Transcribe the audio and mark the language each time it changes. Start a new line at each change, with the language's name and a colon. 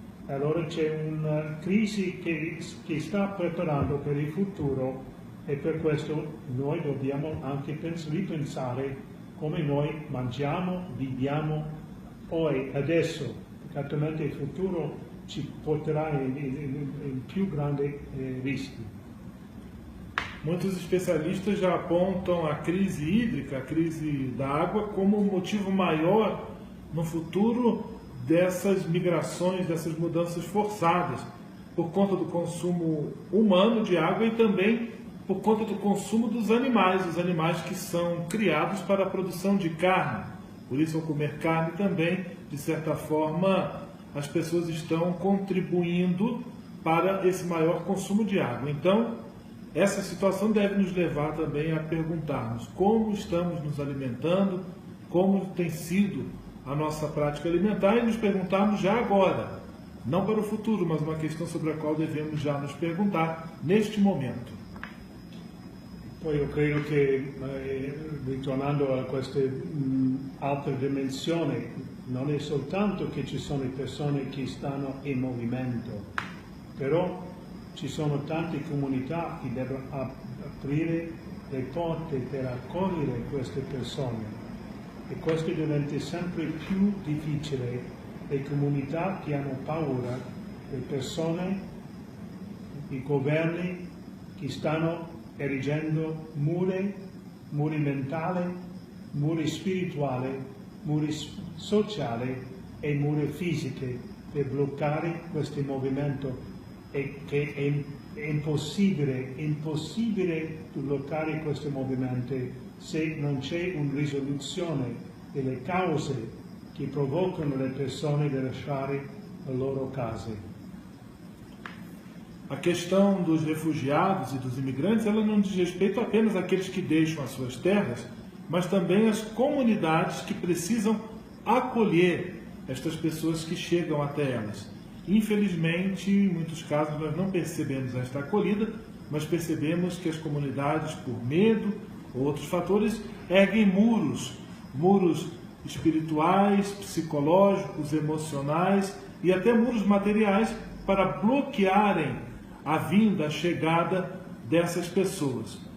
Italian: Allora c'è una crisi che sta preparando per il futuro e per questo noi dobbiamo anche ripensare come noi mangiamo, viviamo adesso. Certamente il futuro ci porterà in più grandi rischi.
Portuguese: Muitos especialistas já apontam a crise hídrica, a crise da água, como um motivo maior no futuro dessas migrações, dessas mudanças forçadas, por conta do consumo humano de água e também por conta do consumo dos animais, os animais que são criados para a produção de carne. Por isso, ao comer carne também, de certa forma, as pessoas estão contribuindo para esse maior consumo de água. Então, essa situação deve nos levar também a perguntarmos como estamos nos alimentando, como tem sido a nossa prática alimentar e nos perguntarmos já agora, não para o futuro, mas uma questão sobre a qual devemos já nos perguntar neste momento.
Italian: Poi io credo che, ritornando a questa altra dimensione, non è soltanto che ci sono persone che stanno in movimento, però ci sono tante comunità che devono aprire le porte per accogliere queste persone e questo diventa sempre più difficile. Le comunità che hanno paura, le persone, i governi che stanno erigendo muri mentali, muri spirituali, muri sociali e muri fisici per bloccare questo movimento e che è impossibile bloccare questo movimento se non c'è una risoluzione delle cause che provocano le persone a lasciare le loro case.
Portuguese: A questão dos refugiados e dos imigrantes, ela não diz respeito apenas àqueles que deixam as suas terras, mas também às comunidades que precisam acolher estas pessoas que chegam até elas. Infelizmente, em muitos casos, nós não percebemos esta acolhida, mas percebemos que as comunidades, por medo ou outros fatores, erguem muros espirituais, psicológicos, emocionais e até muros materiais para bloquearem a vinda, a chegada dessas pessoas.